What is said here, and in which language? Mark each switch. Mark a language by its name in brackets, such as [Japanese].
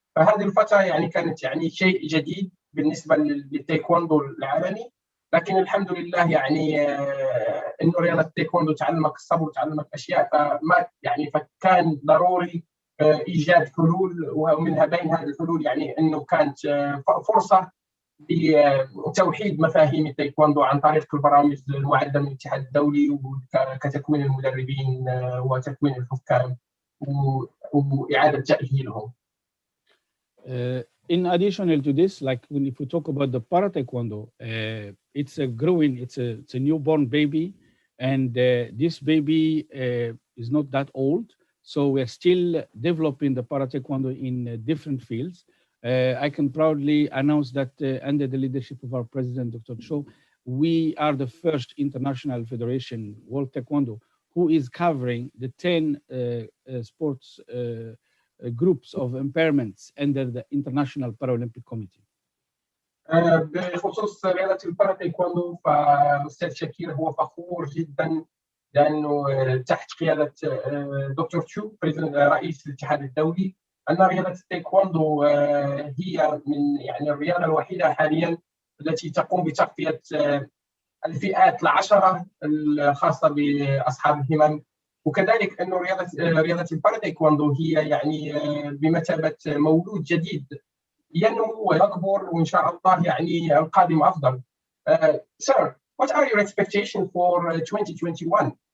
[Arabic] فهذه الفترة يعني كانت يعني شيء جديد بالنسبة للتايكوندو العالمي، لكن الحمد لله يعني إنه رياضة التايكوندو تعلمك الصبر وتعلمك أشياء، فما يعني فكان ضروري إيجاد حلول، ومنها بين هذه الحلول يعني إنه كانت فرصة لتوحيد مفاهيم التايكوندو عن طريق البرامج المعدة من الاتحاد الدولي، كتكوين المدربين وتكوين الحكام وإعادة تأهيلهم. [English] In addition to this, like if we talk about the para-taekwondo, it's a growing, it's a newborn baby, and this baby is not that old. So we're still developing the para-taekwondo in different fields. I can proudly announce that under the leadership of our president, Dr. Cho, we are the first international federation, World Taekwondo, who is covering the 10 sports groups of impairments under the International Paralympic Committee. [Arabic] بخصوص رياضة البارا تايكوندو، فأستاذ شكير هو فخور جدا لأنه تحت قيادة دكتور تشو رئيس الاتحاد الدولي، أن رياضة التايكوندو هي من يعني الرياضة الوحيدة حاليا التي تقوم بتغطية الفئات العشرة الخاصة بأصحاب الهمم. وكذلك أنه رياضة البارا تايكوندو هي يعني بمثابة مولود جديد ينمو ويكبر، وإن شاء الله يعني القادم أفضل. [English] Sir, what are your expectations for 2021?